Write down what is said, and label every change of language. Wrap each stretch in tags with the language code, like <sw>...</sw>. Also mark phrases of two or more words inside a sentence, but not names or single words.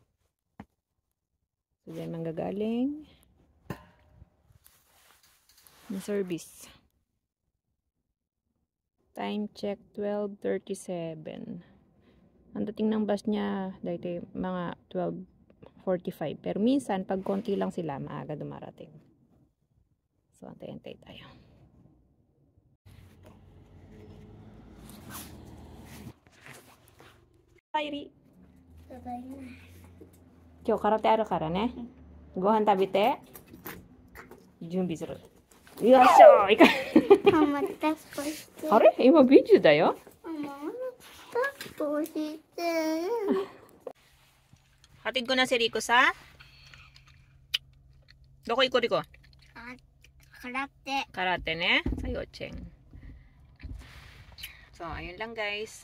<tl>So, dyan manggagaling. May service. Time check 12:37. Ang dating ng bus niya dahil mga 12:45. Pero minsan pag konti lang sila maaga dumarating. So antay-antay tayo.</tl> <ja>Kairi. 今日空手あるからね. ご飯食べて. 準備する. Yoshou! あれ？今ビデオだよ.</ja> <tl>Hatid ko na si Rico sa</tl> <ja>どこ行こ</ja> <tl>Rico?</tl> <ja>Karate. 空手ね?</ja> <tl>Sa Yocheng. So, ayun lang guys.</tl>